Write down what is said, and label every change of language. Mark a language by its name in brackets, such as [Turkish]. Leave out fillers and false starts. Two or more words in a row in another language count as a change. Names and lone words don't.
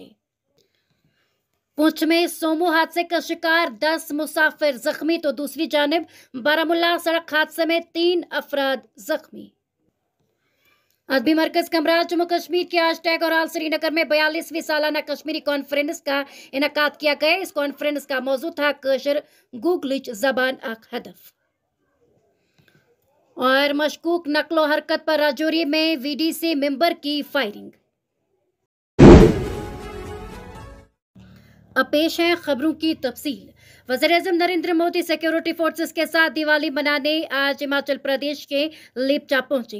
[Urdu] پونچھ میں سومو حادثے کا شکار 10 مسافر زخمی تو دوسری جانب بارہمولہ سڑک حادثے میں 3 افراد زخمی. ادبی مرکز کمراز جموں کشمیر کے ہیش ٹیگ اور آل سرینگر میں 42ویں سالانہ کشمیری کانفرنس کا انعقاد کیا گیا. اس کانفرنس کا موضوع تھا [Kashmiri] کٲشُر گوگلِچ زَبان اَکھ ہَدف. [Urdu] اور مشکوک نقل و حرکت پر راجوری میں وی ڈی سی ممبر کی فائرنگ. اب پیش ہے خبروں کی تفصیل. وزیر اعظم نریندر مودی [English] security forces [Urdu] کے ساتھ دیوالی منانے آج ہماچل پردیش کے لپچا پہنچے.